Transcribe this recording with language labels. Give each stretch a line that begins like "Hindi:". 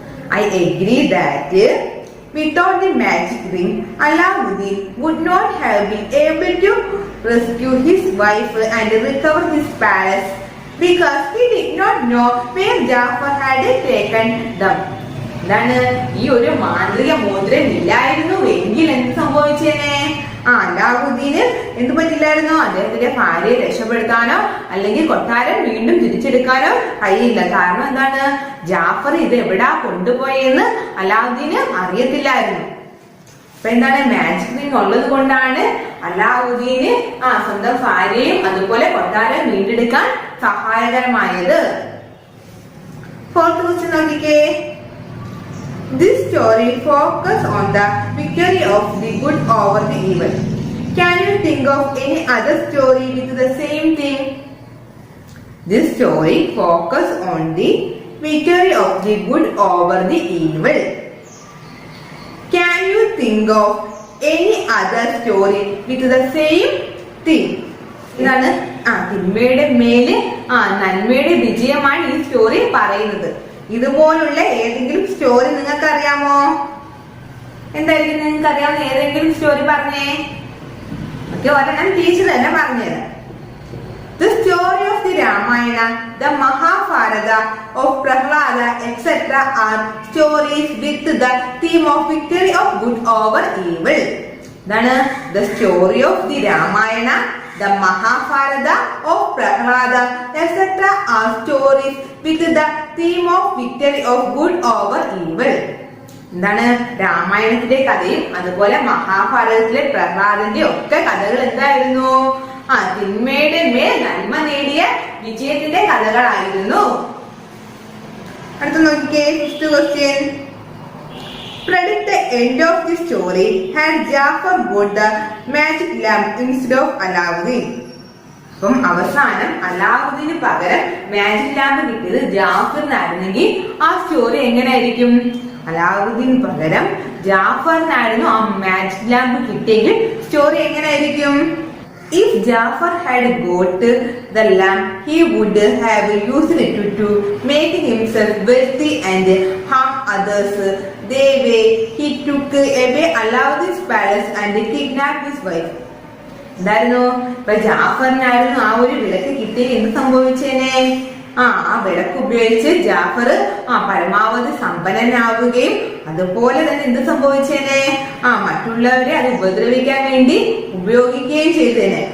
English: I agree that without the magic ring, Alauddin would not have been able to rescue his wife and recover his palace because he did not know where Jafar had taken them.
Malayalam: എന്താണ്? ഈ ഒരു മാന്ത്രിക മോതിരം ഇല്ലായിരുന്നു എങ്കിൽ എന്ത് സംഭവിച്ചേനെ? അലാവുദ്ദീന് എന്ത് പറ്റില്ലായിരുന്നു? അദ്ദേഹത്തിന്റെ ഭാര്യയെ രക്ഷപ്പെടുത്താനോ അല്ലെങ്കിൽ കൊട്ടാരം വീണ്ടും തിരിച്ചെടുക്കാനോ കഴിയില്ല. കാരണം എന്താണ്? ജാഫർ ഇത് എവിടാ കൊണ്ടുപോയെന്ന് അലാവുദ്ദീന് അറിയത്തില്ലായിരുന്നു. അപ്പൊ എന്താണ്? മാജിക് റിംഗ് ഉള്ളത് കൊണ്ടാണ് അലാവുദ്ദീന് സ്വന്തം ഭാര്യയും അതുപോലെ കൊട്ടാരം വീണ്ടെടുക്കാൻ സഹായകരമായത്.
English: fourth question
Malayalam: നോക്കിക്കേ.
English: This story focuses on the victory of the good over the evil. Can you think of any other story with the same theme? This story focuses on the victory of the good over the evil. Can you think of any other story with the same theme?
Malayalam: ഇതാണ് തിന്മയുടെ മേലെ നന്മയുടെ വിജയമാണ് ഈ story പറയുന്നത്. ഇതുപോലുള്ള ഏതെങ്കിലും story നിങ്ങൾക്ക് അറിയാമോ? എന്തായിരിക്കും നിങ്ങൾക്ക് അറിയാവുന്ന ഏതെങ്കിലും സ്റ്റോറി പറഞ്ഞേ. ഒരെണ്ണം ടീച്ചർ തന്നെ പറഞ്ഞുതരാം.
English: The story of the Ramayana, the Mahabharata, of Prahlada, etc. are stories with the theme of victory of good over evil.
Malayalam: ഇതാണ്
English: the story of the Ramayana, the Mahabharata, of Prahlada, etc. are stories with the theme of victory of good over evil.
Malayalam: എന്താണ്? രാമായണത്തിലെ കഥയും അതുപോലെ മഹാഭാരതത്തിലെ പ്രഹ്ലാദന്റെ ഒക്കെ കഥകൾ എന്തായിരുന്നു? തിന്മയുടെ മേൽ നന്മ നേടിയ വിജയത്തിന്റെ കഥകളായിരുന്നു. അടുത്ത നോക്കിക്കേ.
English: Fifth question. Predict the end of the story. Had Jafar bought the magic lamp instead of Alauddin?
Malayalam: അപ്പം അവസാനം അലാവുദ്ദീന് പകരം മാജിക് ലാമ്പ് കിട്ടിയത് ജാഫറിനായിരുന്നെങ്കിൽ ആ സ്റ്റോറി എങ്ങനെയായിരിക്കും? അലാവുദ്ദീൻ പകരം ജാഫറിനായിരുന്നു ആ മാജിക് ലാമ്പ് കിട്ടിയെങ്കിൽ സ്റ്റോറി എങ്ങനെയായിരിക്കും?
English: If Jafar had got the lamp, he would have used it to make himself wealthy and harm others. The way he took away Alauddin's palace and kidnapped his wife.
Malayalam: എന്തായിരുന്നു? ഇപ്പൊ ജാഫറിനായിരുന്നു ആ ഒരു വിളക്ക് കിട്ടി, എന്ത് സംഭവിച്ചേനെ? ആ വിളക്ക് ഉപയോഗിച്ച് ജാഫർ പരമാവധി സമ്പന്നനാവുകയും അതുപോലെ തന്നെ എന്ത് സംഭവിച്ചേനെ? മറ്റുള്ളവരെ അത് ഉപദ്രവിക്കാൻ വേണ്ടി ഉപയോഗിക്കുകയും ചെയ്തേനെ.